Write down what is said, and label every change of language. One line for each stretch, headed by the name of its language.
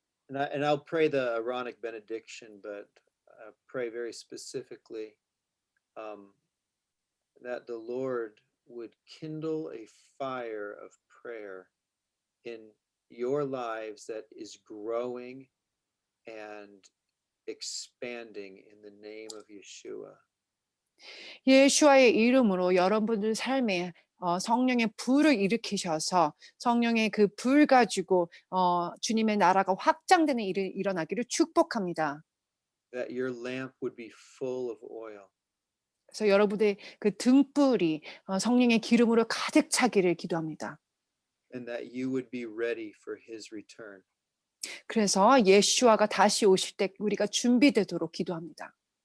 English: And I'll pray the Aaronic benediction, but pray very specifically that the Lord would kindle a fire of prayer in your lives that is growing and expanding in the name of Yeshua.
Korean: 예수와의 이름으로 여러분들 삶에 성령의 불을 일으키셔서 성령의 그 불 가지고 주님의 나라가 확장되는 일이 일어나기를 축복합니다.
English: That your lamp would be full of oil.
Korean: 그래서 여러분의 그 등불이 성령의 기름으로 가득 차기를 기도합니다.
English: And that you would be ready for his return.
Korean: 그래서 예수와가 다시 오실 때 우리가 준비되도록 기도합니다.